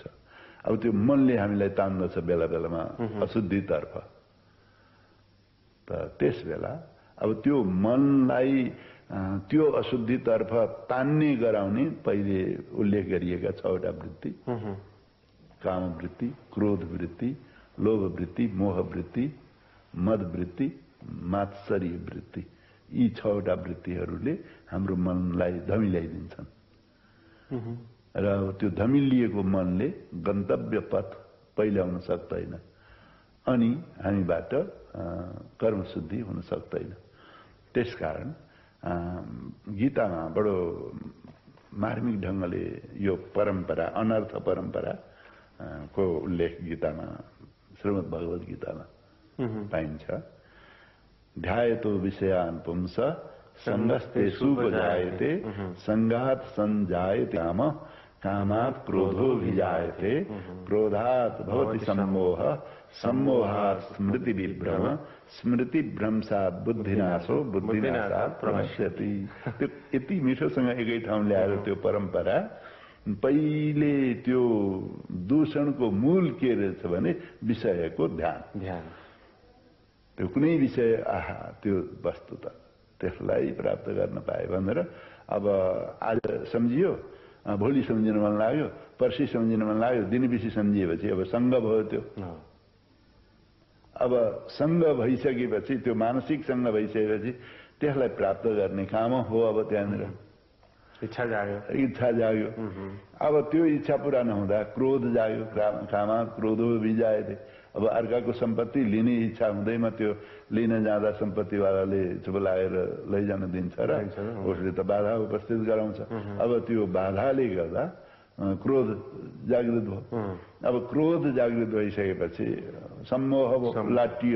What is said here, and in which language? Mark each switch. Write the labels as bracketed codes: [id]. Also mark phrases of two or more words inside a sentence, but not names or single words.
[ne] अब त्यो मनले हामीलाई तान्दछ बेला बेलामा अशुद्धितर्फ, त त्यस बेला अब त्यो मनलाई त्यो अशुद्धितर्फ तान्ने गराउने पहिले उल्लेख गरिएका 6 वटा वृत्ति, काम वृत्ति, क्रोध वृत्ति, लोभ वृत्ति, मोह वृत्ति, मद वृत्ति, मात्सर्य वृत्ति, यी 6 वटा वृत्तिहरूले हाम्रो मनलाई धमिल्याइदिन्छन्। र त्यो धमिलिएको मनले गन्तव्य पथ पहिल्याउन सक्दैन अनि हामीबाट कर्मशुद्धि हुन सक्दैन। त्यसकारण गीतामा बडो मार्मिक ढंगले यो परम्परा, अनर्थ परम्परा को उल्लेख गीतामा, श्रीमद् भगवत गीतामा पाइन्छ। [sa] ध्यायतो विषयान् पुंस संगस्ते सुपजायते संगात संजायते काम कामात् क्रोधो विजायते क्रोधात् भवति सम्मोह सम्मोहात् स्मृति विभ्रम स्मृति भ्रंशात् बुद्धिनाशो बुद्धिनाशात् प्रणश्यति। [ne] त्यो यति मिठोसँग एकै ठाउँ ल्याएर त्यो परम्परा पहिले त्यो दूषणको मूल के रहेछ भने विषयको ध्यान। त्यो कुनै विषय त्यो वस्तु त त्यसलाई प्राप्त गर्न पाए भनेर अब आज सम्झियो, भोलि सम्झिन मन लाग्यो, पर्सि सम्झिन मन लाग्यो, दिनपिछे सम्झिएपछि अब सङ्ग भयो। त्यो अब सङ्ग भइसकेपछि, त्यो मानसिक सङ्ग भइसकेपछि त्यसलाई प्राप्त गर्ने काम हो। अब त्यहाँनिर इच्छा जाग्यो। अब त्यो इच्छा पूरा नहुँदा क्रोध जाग्यो। [sa] कामा क्रोधो विजायते। [ne] अब अर्काको सम्पत्ति लिने इच्छा हुँदैमा त्यो लिन जाँदा सम्पत्तिवालाले चुप लागेर लैजान दिन्छ र उसले त बाधा उपस्थित गराउँछ। अब त्यो बाधाले गर्दा क्रोध जागृत भयो। अब क्रोध जागृत भइसकेपछि सम्मोह लाटियो।